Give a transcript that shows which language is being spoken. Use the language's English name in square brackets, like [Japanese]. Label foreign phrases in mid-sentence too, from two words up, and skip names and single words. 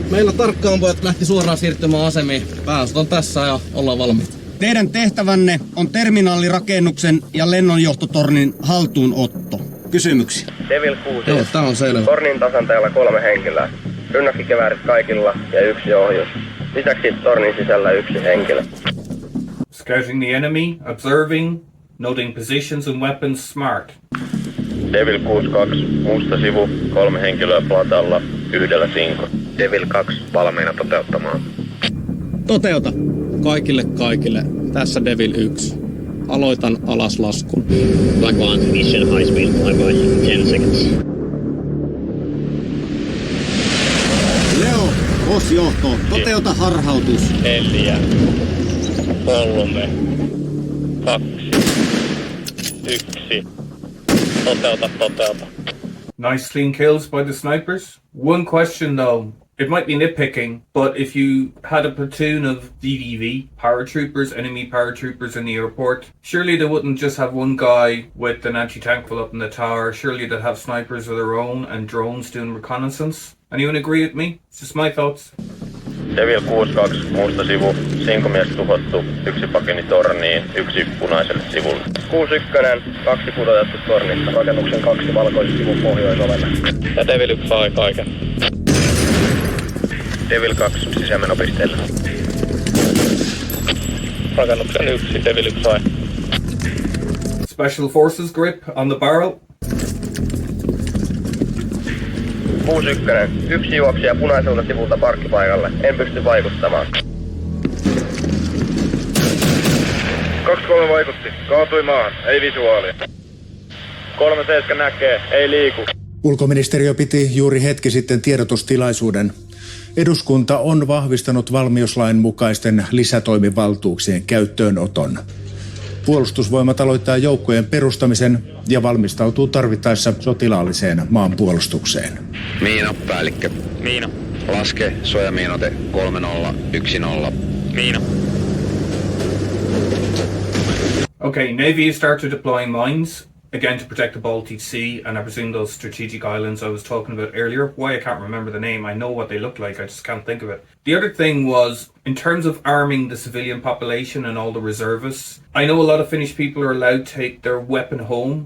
[Finnish] Meillä tarkkaanpojat lähti suoraan siirtymään asemiin. Pääosat on tässä ja ollaan valmiita. Teidän tehtävänne on terminaalirakennuksen ja lennonjohtotornin haltuunotto. Kysymyksiä? Devil 6. Joo, tää on selvä. Tornin tasanteella 3 henkilöä. Rynnäkkikiväärit kaikilla ja 1 ohjus. Lisäksi tornin sisällä 1 henkilö. [English] Scouting the enemy, observing, noting positions and weapons smart. [Finnish] Devil 62, musta sivu, 3 henkilöä platalla, 1 sinko. Devil 2, valmiina toteuttamaan. Toteuta. Kaikille. Tässä Devil 1. Aloitan alaslaskun. [English] Black 1, mission high speed, arriving 10 seconds. [Finnish] Leo, OS-johto, toteuta harhautus. 4, 3, 2, 1. Toteuta. [English] Nice clean kills by the snipers. One question though, it might be nitpicking, but if you had a platoon of DDV, paratroopers, enemy paratroopers in the airport, surely they wouldn't just have one guy with an anti-tank full up in the tower, surely they'd have snipers of their own and drones doing reconnaissance. Anyone agree with me? It's just my thoughts. [Finnish] Devil 62, musta sivu, 5 mies tuhottu, 1 pakeni torniin, 1 punaiselle sivulle. 61, 2 pudotettu tornista, rakennuksen 2 valkoisen sivun pohjoisovelle. Ja Devil 1 sai kaiken. Devil 2 sisämenopisteellä. Rakennuksen 1, Devil 1 sai. [English] Special Forces grip on the barrel. [Finnish] 61, 1 juoksija punaiselta sivulta parkkipaikalle. En pysty vaikuttamaan. 23 vaikutti. Kaatui maahan. Ei visuaalia. 37 näkee. Ei liiku. Ulkoministeriö piti juuri hetki sitten tiedotustilaisuuden. Eduskunta on vahvistanut valmiuslain mukaisten lisätoimivaltuuksien käyttöönoton. Puolustusvoimat aloittaa joukkojen perustamisen ja valmistautuu tarvittaessa sotilaalliseen maanpuolustukseen. Miina, päällikkö. Miina. Laske, suojamiinote 3010. Miina. [English] Okay, Navy has started deploying mines, again to protect the Baltic Sea, and I presume those strategic islands I was talking about earlier. Why I can't remember the name, I know what they look like, I just can't think of it. The other thing was, in terms of arming the civilian population and all the reservists, I know a lot of Finnish people are allowed to take their weapon home.